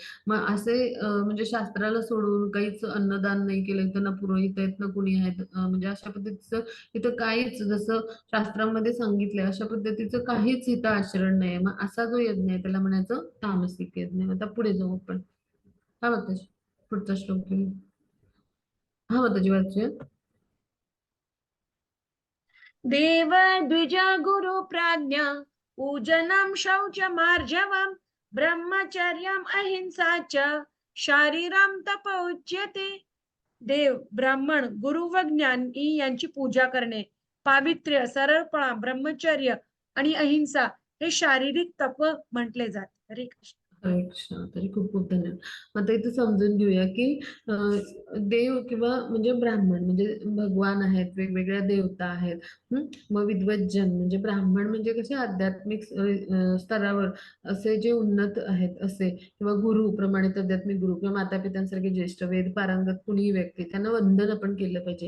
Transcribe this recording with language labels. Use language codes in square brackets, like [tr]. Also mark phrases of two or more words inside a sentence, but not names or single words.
[mr] मग असे म्हणजे शास्त्राला सोडून काहीच अन्नदान नाही केलं, इथं ना पुरोहित आहेत ना कुणी आहेत, म्हणजे अशा पद्धतीचं इथं काहीच, जसं शास्त्रामध्ये सांगितलंय अशा पद्धतीचं काहीच इथं आचरण नाहीये. मग असा जो यज्ञ आहे त्याला म्हणायचं तामसिक यज्ञ. आता पुढे जाऊ आपण. हा, माताजी पुढचा श्लोक घेऊ. हा, माताजी वाचूया. [sa] देव द्विज गुरु प्राज्ञा पूजनम शौचमार्जवम ब्रह्मचर्यम अहिंसा च शारीरम तप उच्यते. [mr] देव, ब्राह्मण, गुरु व ज्ञानी यांची पूजा करणे, पावित्र्य, सरळपणा, ब्रह्मचर्य आणि अहिंसा हे शारीरिक तप म्हटले जाते. [sa] हरे कृष्ण. हरे कृष्ण. [mr] तरी खूप खूप धन्यवाद. आता इथे समजून घेऊया की देव किंवा म्हणजे ब्राह्मण म्हणजे भगवान आहेत, वेगवेगळ्या देवता आहेत. मग विद्वज्जन म्हणजे ब्राह्मण म्हणजे कसे आध्यात्मिक स्तरावर असे जे उन्नत आहेत असे, किंवा गुरु, प्रमाणित आध्यात्मिक गुरु किंवा माता पित्यांसारखे ज्येष्ठ वेद पारंगत कुणीही व्यक्ती, त्यांना वंदन आपण केलं पाहिजे.